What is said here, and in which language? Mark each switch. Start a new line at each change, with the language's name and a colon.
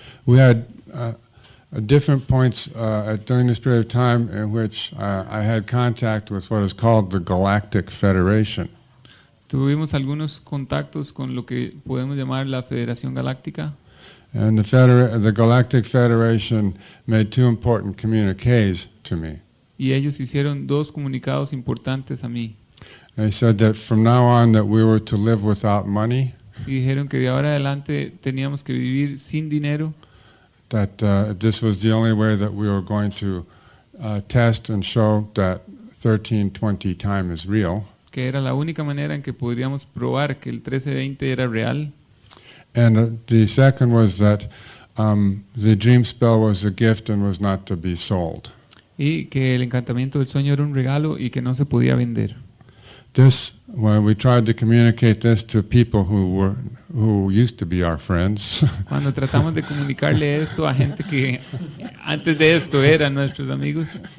English: We had different points during this period of time in which I had contact with what is called the Galactic Federation.
Spanish: Tuvimos algunos contactos con lo que podemos llamar la Federación Galáctica.
English: And the Galactic Federation made 2 important communiques to me.
Spanish: Y ellos hicieron 2 comunicados importantes a mí.
English: They said that from now on that we were to live without money,
Spanish: Y dijeron que de ahora adelante teníamos que vivir sin dinero,
English: that this was the only way that we were going to test and show that 1320 time is real.
Spanish: que era la única manera en que podríamos probar que el 1320 era real.
English: And the second was that the dream spell was a gift and was not to be sold.
Spanish: Y que el encantamiento del sueño era un regalo y que no se podía vender.
English: When we tried to communicate this to people who used to be our friends,
Spanish: Cuando tratamos de comunicarle esto a gente que antes de esto eran nuestros amigos,